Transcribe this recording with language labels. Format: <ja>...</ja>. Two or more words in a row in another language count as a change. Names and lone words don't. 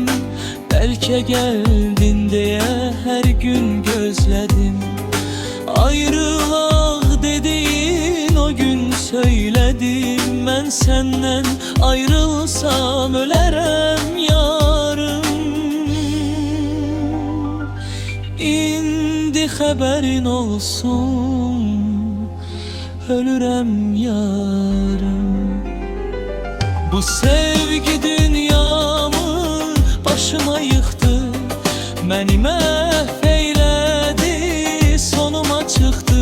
<tr>Belki geldin diye her gün gözledim. Ayrılaq dediğin o gün söyledim. Ben senden ayrılsam</tr> <az>ölərəm yarım. İndi xəbərin olsun, ölürəm yarım. Bu sevgi dünyamı başıma yıxdı, məni məhv eylədi, sonuma çıxdı.</az>